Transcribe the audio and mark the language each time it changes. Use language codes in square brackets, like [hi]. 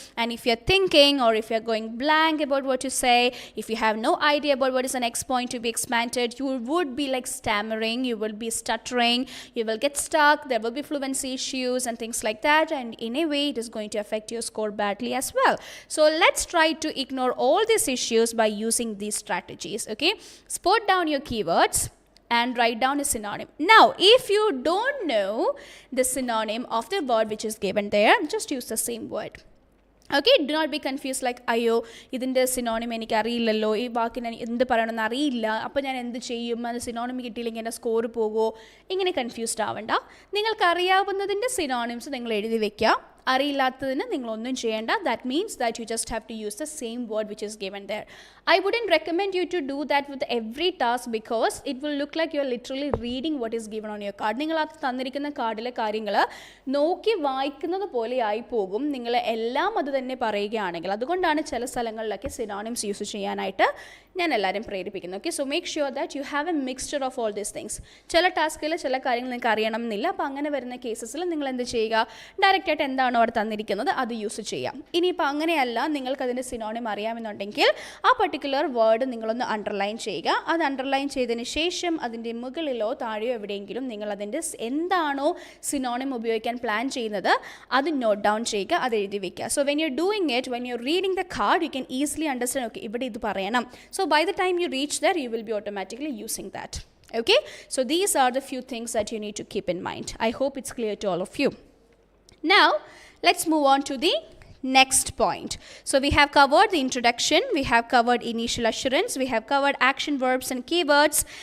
[en] And if you're thinking, or if you're going blank about what to say, if you have no idea about what is the next point to be expanded, you would be like stammering, you will be stuttering, you will get stuck, there will be fluency issues and things like that, and in a way it is going to affect your score badly as well. So let's try to ignore all these issues by using these strategies. Okay, spot down your keywords and write down a synonym. Now if you don't know the synonym of the word which is given there, just use the same word. Okay, do not be confused like, [ml] അയ്യോ ഇതിൻ്റെ synonym എനിക്കറിയില്ലല്ലോ, ഈ വാക്കിന് എന്ത് പറയണമെന്ന് അറിയില്ല, അപ്പോൾ ഞാൻ എന്ത് ചെയ്യും, അത് സിനോണിം കിട്ടിയില്ലെങ്കിൽ എൻ്റെ സ്കോർ പോകുമോ, ഇങ്ങനെ കൺഫ്യൂസ്ഡ് ആവണ്ട. നിങ്ങൾക്കറിയാവുന്നതിൻ്റെ സിനോണിംസ് നിങ്ങൾ എഴുതി വെക്കുക. അറിയില്ലാത്തതിന് നിങ്ങളൊന്നും ചെയ്യേണ്ട. [en] That means that you just have to use the same word which is given there. I wouldn't recommend you to do that with every task, because it will look like you're literally reading what is given on your card. [ml] നിങ്ങൾ അത് തന്നിരിക്കുന്ന കാർഡിലെ കാര്യങ്ങൾ നോക്കി വായിക്കുന്നത് പോലെ ആയി പോകും നിങ്ങൾ എല്ലാം അത് തന്നെ പറയുകയാണെങ്കിൽ. അതുകൊണ്ടാണ് ചില സ്ഥലങ്ങളിലൊക്കെ സിനോണിംസ് യൂസ് ചെയ്യാനായിട്ട് ഞാൻ എല്ലാവരും പ്രേരിപ്പിക്കുന്നത്. [en] Okay, so make sure that you have a mixture of all these things. [ml] ചില ടാസ്കിൽ ചില കാര്യങ്ങൾ നിങ്ങൾക്ക് അറിയണം എന്നില്ല. അപ്പോൾ അങ്ങനെ വരുന്ന കേസസിൽ നിങ്ങൾ എന്ത് ചെയ്യുക, ഡയറക്റ്റായിട്ട് എന്താണോ അവിടെ തന്നിരിക്കുന്നത് അത് യൂസ് ചെയ്യാം. ഇനിയിപ്പോൾ അങ്ങനെയല്ല, നിങ്ങൾക്കതിൻ്റെ സിനോണിം അറിയാമെന്നുണ്ടെങ്കിൽ ആ പർട്ടിക്കുലർ വേർഡ് നിങ്ങളൊന്ന് അണ്ടർലൈൻ ചെയ്യുക. അത് അണ്ടർലൈൻ ചെയ്തതിന് ശേഷം അതിൻ്റെ മുകളിലോ താഴെയോ എവിടെയെങ്കിലും നിങ്ങൾ അതിൻ്റെ എന്താണോ സിനോണിം ഉപയോഗിക്കാൻ പ്ലാൻ ചെയ്യുന്നത് അത് നോട്ട് ഡൗൺ ചെയ്യുക, അത് എഴുതി വയ്ക്കുക. [en] so when you doing it, when you reading the card, you can easily understand, [ml] okay ഇവിടെ ഇത് പറയണം. [en] So by the time you reach there, you will be automatically using that. Okay, so these are the few things that you need to keep in mind. I hope it's clear to all of you. Now let's move on to the next point. So we have covered the introduction, we have covered initial assurance, we have covered action verbs and keywords.